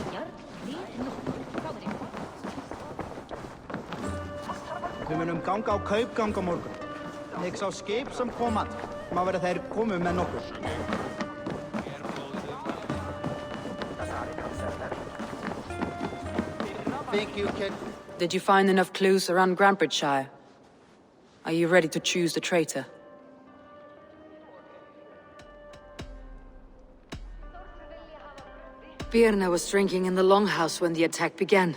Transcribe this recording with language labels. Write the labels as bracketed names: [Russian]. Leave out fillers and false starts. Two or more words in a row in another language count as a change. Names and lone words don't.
[Icelandic] Við munum ganga á kaupgang á morgun. Þegar sá skip sem koma, má vera þeir komu með nokkur. [English] Thank you, kid. Did you find enough clues around Grantbridgeshire? Are you ready to choose the traitor? Birna was drinking in the Longhouse when the attack began.